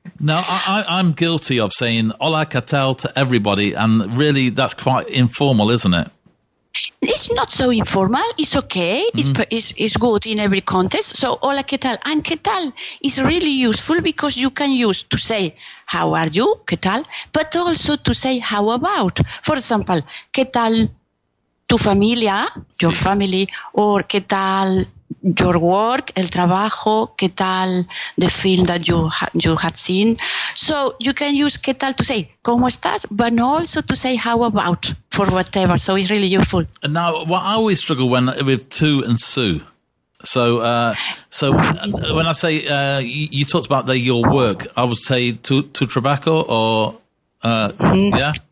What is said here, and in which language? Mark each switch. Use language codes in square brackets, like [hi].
[en] Now, I'm guilty of saying [es] Hola, Ketal [en] to everybody, and really that's quite informal, isn't it? It's not so informal. It's okay. It's good in every context. So, [es] hola, ¿qué tal? [en] And [es] ¿qué tal [en] is really useful because you can use to say, how are you? [es] ¿Qué tal? [en] But also to say, how about? For example, [es] ¿qué tal tu familia? [en] Your family. Or [es] ¿qué tal [en] your work? [es] El trabajo. ¿Qué tal [en] the film that you had seen? So you can use [es] ¿qué tal [en] to say, [es] ¿cómo estás? [en] But also to say how about for whatever. So it's really useful. And now, what I always struggle with tu and su. So when I say you talked about your work, I would say [es] tu trabajo [en] or yeah.